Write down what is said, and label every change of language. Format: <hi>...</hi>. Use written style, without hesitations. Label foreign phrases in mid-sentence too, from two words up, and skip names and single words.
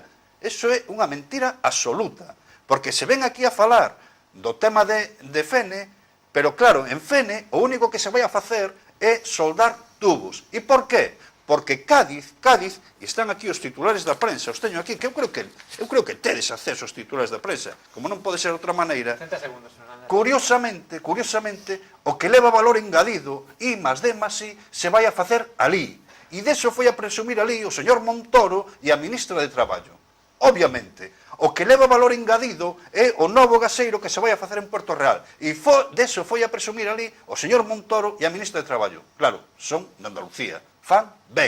<gl>Eso é unha mentira absoluta. Porque se ven aquí a falar do tema de Fene, pero claro, en Fene o único que se vai a facer é soldar tubos. E por qué? Porque Cádiz, e están aquí os titulares da prensa, os teño aquí, que eu creo que tedes acceso aos titulares da prensa, como non pode ser de outra maneira. 30 segundos, Fernando. Curiosamente, o que leva valor engadido,</gl> <es>I más D más I,</es> <gl>se vai a facer alí. E deso foi a presumir alí o señor Montoro e a ministra de Traballo. Obviamente, o que leva valor engadido é o novo gaseiro que se vai a facer en Puerto Real. E deso foi a presumir alí o señor Montoro e a ministra de Traballo. Claro, son de Andalucía. Fan ben.</gl>